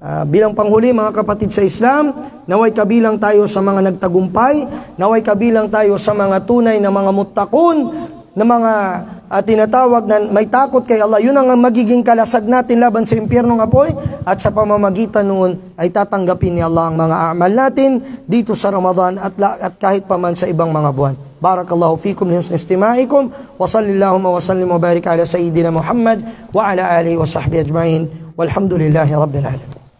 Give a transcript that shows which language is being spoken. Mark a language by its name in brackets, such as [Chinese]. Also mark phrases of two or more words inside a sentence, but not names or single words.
[Filipino] Bilang panghuli, mga kapatid sa Islam, naway kabilang tayo sa mga nagtagumpay, naway kabilang tayo sa mga tunay na mga muttaqun, na mga tinatawag na may takot kay Allah. Yun ang magiging kalasag natin laban sa impyernong apoy, at sa pamamagitan noon ay tatanggapin ni Allah ang mga amal natin dito sa Ramadan at kahit pa man sa ibang mga buwan. [Arabic] بارك الله فيكم لحسن استماعكم وصلى الله وسلم وبارك على سيدنا محمد وعلى آله وصحبه أجمعين والحمد لله رب العالمين.